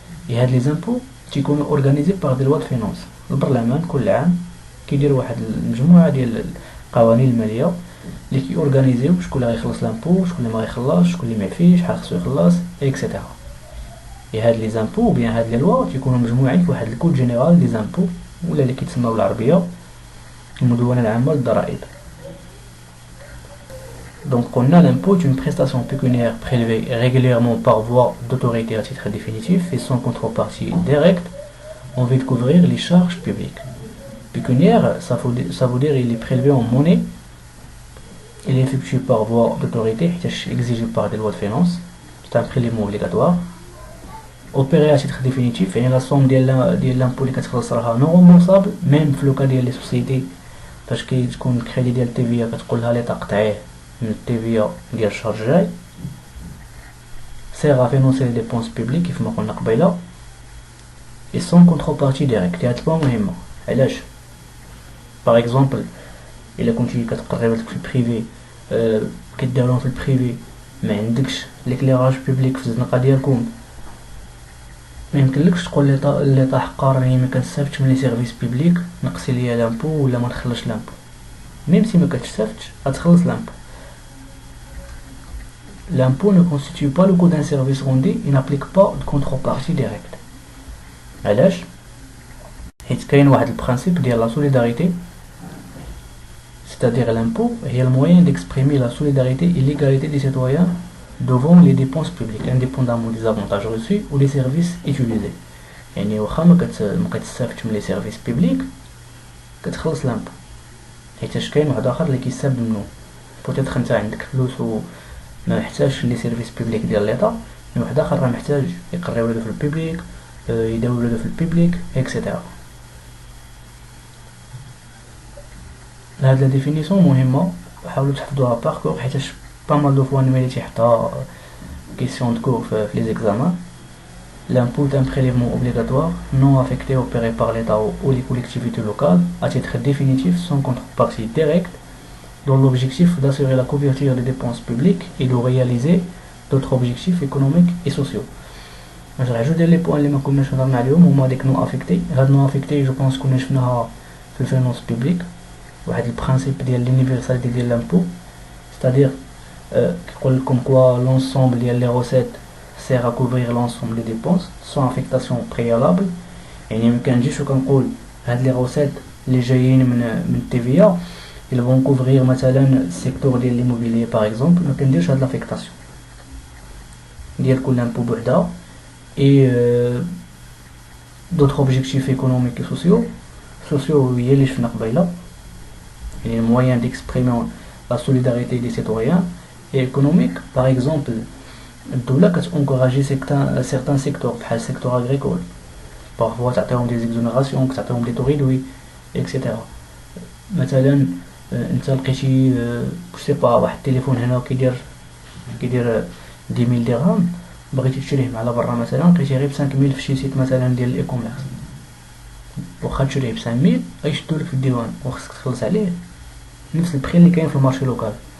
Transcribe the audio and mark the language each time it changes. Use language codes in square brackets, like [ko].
[ar] هاد لي زامبو تيكونوا اورغانيزي باغ دي لوا دو فينانس. البرلمان كل عام كيدير واحد المجموعه ديال القوانين الماليه اللي كيورغانيزيو شكون اللي غيخلص لامبو، شكون اللي ما غيخلصش، شكون اللي ما فيش، شحال خصو يخلص اكسيتيرا. هاد لي زامبو بيان هاد لي لوا تيكونوا مجموعين في واحد الكود جينيرال دي زامبو ولا اللي كيتسمى بالعربيه المدونه العامه للضرائب. [fr] Donc on a l'impôt est une prestation pécuniaire prélevée régulièrement par voie d'autorité à titre définitif et sans contrepartie directe en vue de couvrir les charges publiques. Pécuniaire, ça veut dire il est prélevé en monnaie, il est effectué par voie d'autorité, exigé par des lois de finances, c'est un prélèvement obligatoire. Opéré à titre définitif, et la somme de l'impôt [ar] اللي كتخلص راها [fr] non remboursable, même [ar] في لوكا ديال لي سوسيتي فاش كتكون الكريدي ديال التي في كتقولها ليطا قطعيه من التي في ديال الشهر الجاي. [fr] sert à financer les dépenses publiques [ar] كيف ما قلنا قبيله [fr] et sans contrepartie directe. [ar] هاد البوان مهمه. علاش؟ باغ اكزومبل الا كنتي كتقري ولدك في البريفي كديرهم في البريفي ما عندكش ليكليراج بوبليك في الزنقه ديالكم، ما يمكنلكش تقول ليطا حقا راني ما كنستافدش من لي سيرفيس بوبليك نقصي ليا لامبو ولا ما نخلصش لامبو. ميم سي ما كتستافدش غتخلص لامبو. [fr] L'impôt ne constitue pas le coût d'un service rendu, il n'applique pas de contrepartie directe. [ar] علاش؟ حيت كاين واحد البرانسيب ديال لا سوليداريتي، [fr] c'est-à-dire l'impôt est le moyen d'exprimer la solidarité et l'égalité des citoyens devant les dépenses publiques, indépendamment des avantages reçus ou des services utilisés. [ar] يعني واخا ما كتستافدش من لي سيرفيس بوبليك كتخلص لامبو، حيتاش كاين واحد اخر اللي كيستافد منه. بوتيتر انت عندك فلوس و ما محتاجش لي سيرفيس بوبليك ديال ليطا، واحد اخر راه محتاج يقري ولادو في البوبليك، يداوي ولادو في البوبليك اكسيتيرا. هاد لا ديفينيسيون مهمه، حاولوا تحفظوها باركور حيتاش با مال دو فوا نميلي تيحطها كيسيون دو كور في لي زيكزامان. [fr] L'impôt est un prélèvement obligatoire non affecté opéré par l'État ou les collectivités locales à titre définitif sans contrepartie directe dans l'objectif d'assurer la couverture des dépenses publiques et de réaliser d'autres objectifs économiques et sociaux. Je rajoute les points [ar] اللي ما كناش هضرنا عليهم هما ديك نو افيكتي. هاد نو افيكتي جو بونس كنا شفناها في الفينانس بوبليك، واحد البرانسيب ديال لونيفرساليتي ديال لامبو، [fr] c'est-à-dire [ar] كيقول لكم كوا لونسومبل ديال لي روسيت [fr] sert à couvrir l'ensemble des dépenses sans affectation préalable. [ar] يعني ما كنجيش وكنقول هاد لي روسيت اللي جايين من تي في ا [fr] ils vont couvrir [ar] مثلا السيكتور ديال [fr] l'immobilier par exemple، [ar] ما كنديرش هاد لافيكتاسيون ديال كل لامبو بوحدها. [fr] et d'autres objectifs économiques et sociaux. Sociaux, il y a les les moyens d'exprimer la solidarité des citoyens, et économiques, par exemple, [ar] الدولة كتنكوراجي [fr] certains secteurs [ar] بحال السيكتور [fr] agricole, parfois [ar] تعطيهم [fr] des exonérations, تعطيهم des taux réduits, etc. [ar] مثلا انت لقيتي سي با واحد التليفون هنا كيدير 10000 درهم، بغيتي تشريه على برا مثلا لقيتيه غير ب 5000 في شي سيت مثلا ديال الاي كوميرس، واخا تشريه ب 5000 غيشدولك في الديوان وخصك تخلص عليه نفس البخي اللي كاين في المارشي لوكال.